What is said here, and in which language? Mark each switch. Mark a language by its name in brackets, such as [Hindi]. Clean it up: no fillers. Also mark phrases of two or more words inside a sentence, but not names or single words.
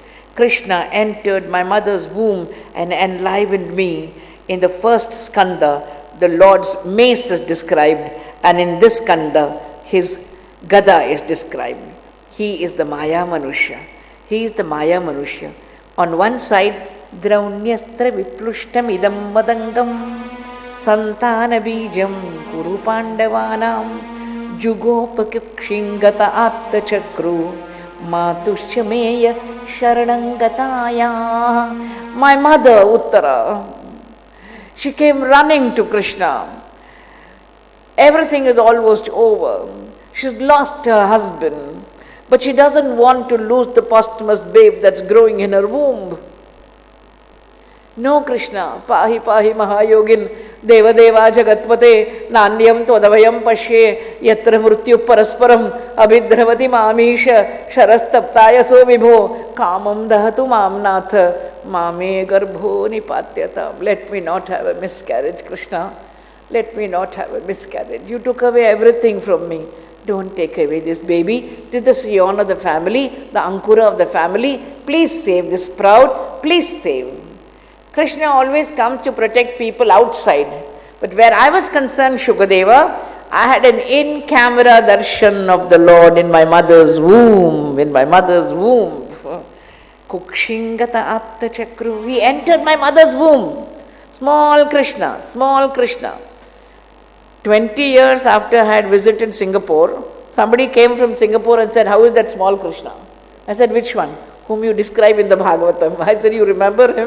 [English] Krishna entered my mother's womb and enlivened me. In the first skanda, the Lord's mace is described, and in this skanda, his gada is described. He is the [Sanskrit] Maya Manushya. [English] He is the [Sanskrit] Maya Manushya. [English] On one side, [Sanskrit] Draunyastrā viplushtam idam madangam santana bijam kuru pandavanam jugopakikshingata atta chakru matushyameya sharanangataya. [English] My mother, Uttara, she came running to Krishna. Everything is almost over. She's lost her husband, but she doesn't want to lose the posthumous babe that's growing in her womb. No, [Sanskrit] Krishna, pahi pahi mahayogin deva deva jagatpate nanyam todavayam pashe yatra mrityu parasparam abhidravati mamisha sharastaptaya so vibho kamam dahatu mamnatha mame garbho nipatyatam. [English] Let me not have a miscarriage, Krishna. Let me not have a miscarriage. You took away everything from me. Don't take away this baby. This is the scion of the family, the ankura of the family. Please save this sprout. Please save. Krishna always comes to protect people outside. But where I was concerned, Shukadeva, I had an in-camera darshan of the Lord in my mother's womb. In my mother's womb. [Sanskrit] Kukshingata atta chakru. [English] He entered my mother's womb. Small Krishna, small Krishna. 20 years after I had visited Singapore, somebody came from Singapore and said, how is that small Krishna? I said, which one? Whom you describe in the Bhagavatam. I said, you remember him?